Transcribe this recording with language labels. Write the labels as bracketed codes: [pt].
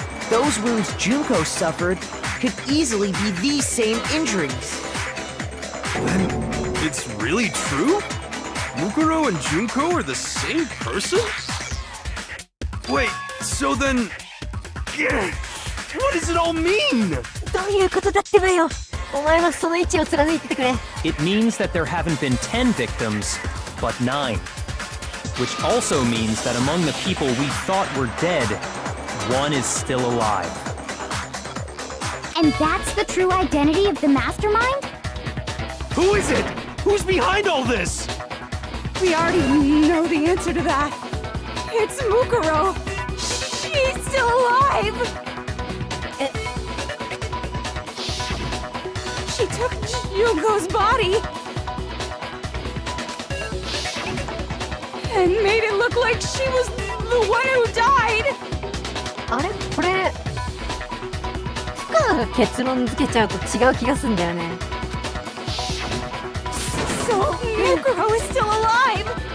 [en] Those wounds Junko suffered could easily be these same injuries. Then it's really true? Mukuro and Junko are the same person? Wait, so then... Yeah, what does it all mean? [ja] どういうことだってばよ。お前はその位置を貫いててくれ。 [en] It means that there haven't been 10 victims, but 9. Which also means that among the people we thought were dead, one is still alive. And that's the true identity of the mastermind? Who is it? Who's behind all this? We already know the answer to that. It's Mukuro. She's still alive. She took Junko's body and made it look like she was the one who died. [ja] あれこれ、深田が結論付けちゃうと違う気がするんだよね。 [en] So Mukuro is still alive.